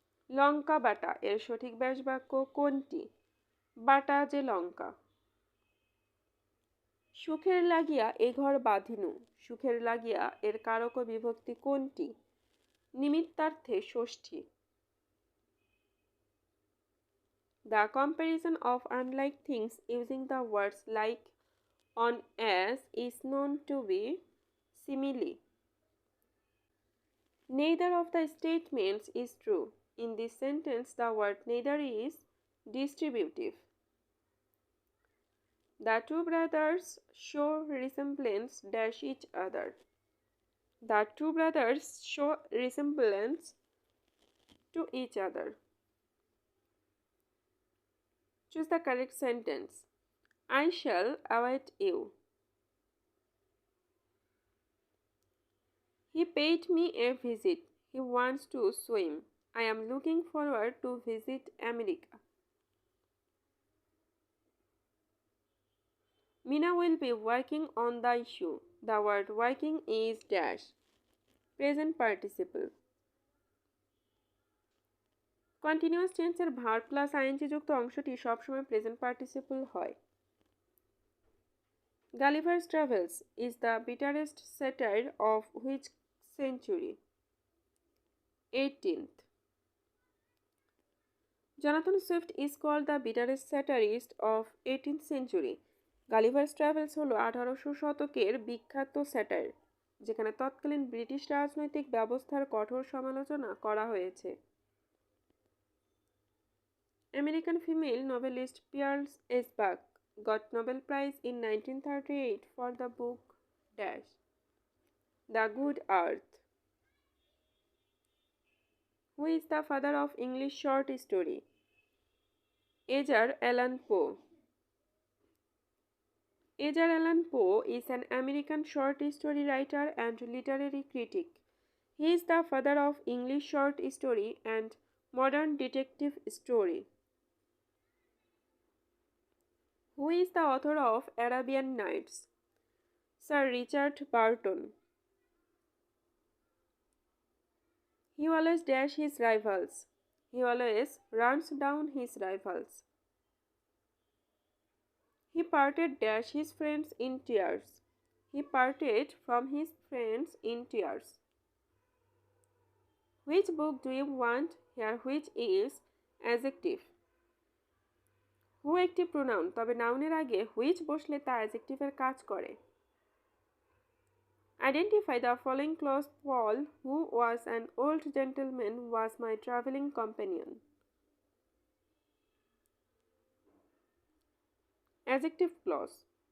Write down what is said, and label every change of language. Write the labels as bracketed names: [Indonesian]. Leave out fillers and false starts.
[Bangla] লঙ্কা বাটা এর সঠিক ব্যাসবাক্য কোনটি? বাটা যে লঙ্কা। সুখের লাগিয়া এ ঘর বাঁধিনু, সুখের লাগিয়া এর কারক বিভক্তি কোনটি? নিমিত্তার্থে ষষ্ঠী। [English] The comparison of unlike things using the words like on as is known to be simile. Neither of the statements is true. In this sentence, the word neither is distributive. The two brothers show resemblance dash each other. The two brothers show resemblance to each other. Choose the correct sentence. I shall await you. He paid me a visit. He wants to swim. I am looking forward to visit America. Mina will be working on the issue. The word working is dash. Present participle. [Bangla] Continuous টেন্সের verb plus ING যুক্ত অংশটি সবসময় present participle হয়। [English] Gulliver's Travels is the bitterest satire of which century? 18th. Jonathan Swift is called the bitterest satirist of 18th century. [Bangla] Gulliver's travels হল 1800 শতকের বিখ্যাত satire, যেখানে তৎকালীন ব্রিটিশ রাজনৈতিক ব্যবস্থার কঠোর সমালোচনা করা হয়েছে। [English] American female novelist Pearl S Buck got Nobel Prize in 1938 for the book dash The Good Earth. Who is the father of English short story? Edgar Allan Poe. Edgar Allan Poe is an American short story writer and literary critic. He is the father of English short story and modern detective story. Who is the author of Arabian Nights? Sir Richard Burton. He always dashes his rivals. He always runs down his rivals. He parted dash his friends in tears. He parted from his friends in tears. Which book do you want here? Which is adjective? [Bangla] Who একটি pronoun, তবে নাউনের আগে which বসলে তা adjective-এর কাজ করে। [English] Identify the following clause. Paul, who was an old gentleman, was my traveling companion. Adjective clause.